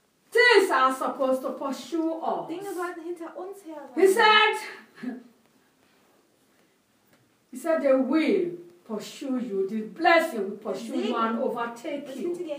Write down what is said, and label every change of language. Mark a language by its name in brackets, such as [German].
[English] Things are supposed to pursue us. [German] Dinge sollten hinter uns her. [English] He said they will pursue you. The blessing will pursue you and overtake you.